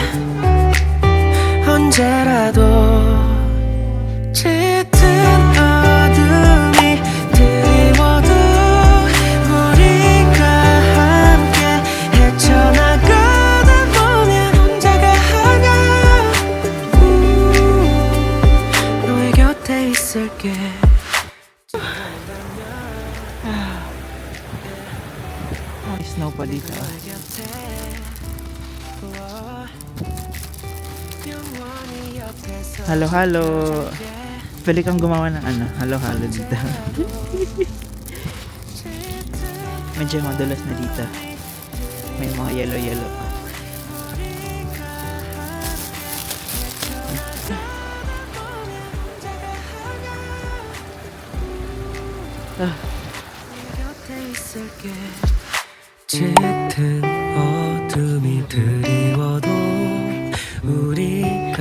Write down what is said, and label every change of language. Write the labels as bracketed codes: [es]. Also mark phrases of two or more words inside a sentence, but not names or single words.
[ko] 언제라도 짙은 어둠이 드리워도 우리가 함께 헤쳐나가다 보면 혼자가 아냐. 너의 곁에 있을게. [tl] Snow pa dito. [ko] 영원히 옆에서 [tl] Halo, halo. Pwede kang gumawa ng ano, halo, halo dito. Medyo madulas na dito. May mga yellow-yellow pa. [ko] 곁에 있을게 짙은 어둠이 드리워도 우리가